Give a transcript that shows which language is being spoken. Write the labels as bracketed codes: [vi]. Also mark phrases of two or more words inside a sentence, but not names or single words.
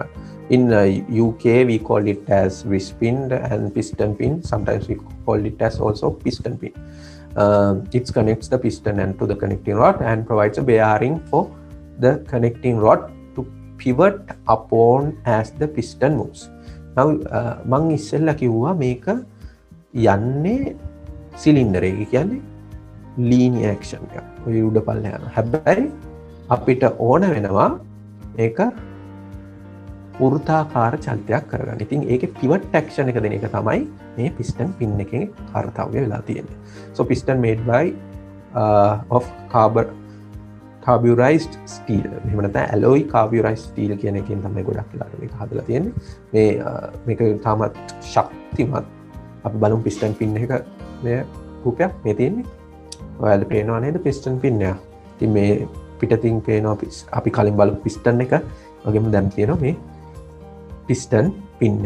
[en] In UK we call it as wrist pin and piston pin. Sometimes we call it as also piston pin. It connects the piston end to the connecting rod and provides a bearing for the connecting rod to pivot upon as the piston moves. [si] Now මං ඉස්සෙල්ලා කිව්වා මේක යන්නේ සිලින්ඩර් එක කියන්නේ [en] linear action [si] එක. ඔය උඩ පල්ලේ යනවා. හැබැයි අපිට ඕන වෙනවා මේක වෘත්තාකාර චලනයක් කරගන්න. ඉතින් ඒකේ [en] pivot action [si] එක දෙන එක තමයි මේ [en] piston pin [si] එකේ කාර්යය වෙලා තියෙන්නේ. [en] So piston made by of carburized steel. [si] එහෙම නැත්නම් [en] alloy carburized steel [si] කියන එකෙන් තමයි ගොඩක් වෙලාට මේක හදලා තියෙන්නේ. මේක තාමත් ශක්තිමත්. අපි බලමු [en] piston pin [si] එක මේ රූපයක් මේ තියෙන්නේ. ඔයාලට පේනවා නේද [en] piston pin [si] එක. ඉතින් මේ පිටතින් පේනවා අපි කලින් බලපු piston එක වගේම දැන් තියෙනවා මේ [en] piston pin [si] එක.